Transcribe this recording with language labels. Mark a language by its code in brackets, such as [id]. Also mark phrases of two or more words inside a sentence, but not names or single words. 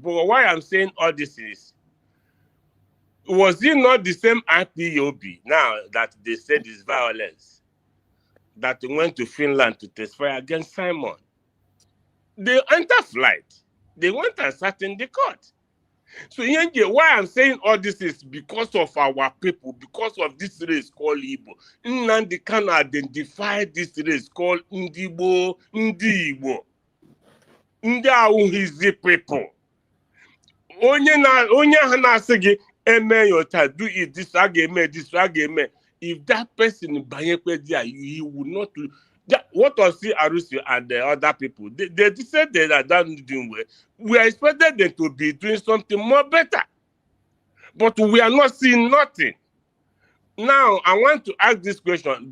[en] But why I'm saying all this is, was it not the same IPOB now that they said is violence that went to Finland to testify against Simon? They enter flight. They went and sat in the court. So why I'm saying all this is because of our people, because of this race called Igbo. Nnamdi Kanu identified this race called Ndi Igbo. [ig] Ndị ahụ [en] his people. [ig] Onye na-asị gị eme yota, [en] do it this, this. If that person he would not. What was the Arusi and the other people? They said they are done doing well. We expected them to be doing something more better. But we are not seeing nothing. Now, I want to ask this question.